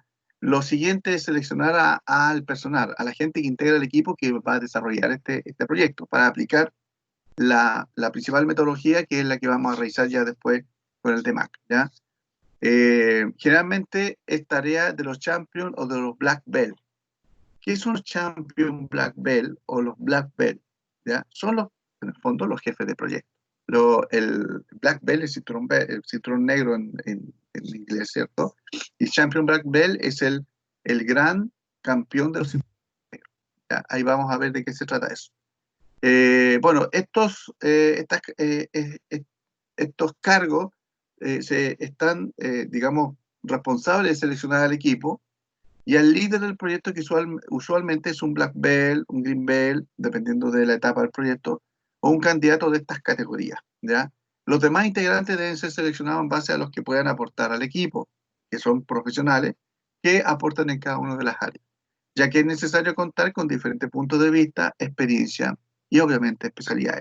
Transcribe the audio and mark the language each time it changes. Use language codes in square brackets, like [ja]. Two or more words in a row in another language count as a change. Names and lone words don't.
[es] Lo siguiente es seleccionar al personal, a la gente que integra el equipo que va a desarrollar este proyecto para aplicar la principal metodología, que es la que vamos a revisar ya después con el TMAC, ¿ya? Generalmente es tarea de los champions o de los [en] black belt. [es] ¿Qué son los [en] champion black belt [es] o los [en] black belt? [es] ¿Ya? Son en el fondo, los jefes de proyecto. El [en] black belt, [es] el cinturón negro en inglés, ¿cierto? Y [en] champion black belt [es] es el gran campeón de los cinturones negros. ¿Ya? Ahí vamos a ver de qué se trata eso. Bueno, estos cargos están, digamos, responsables de seleccionar al equipo y al líder del proyecto, que usualmente es un [en] black belt, [es] un [en] green belt, [es] dependiendo de la etapa del proyecto, o un candidato de estas categorías, ¿ya? Los demás integrantes deben ser seleccionados en base a los que puedan aportar al equipo, que son profesionales que aportan en cada una de las áreas, ya que es necesario contar con diferentes puntos de vista, experiencia y obviamente especialidades.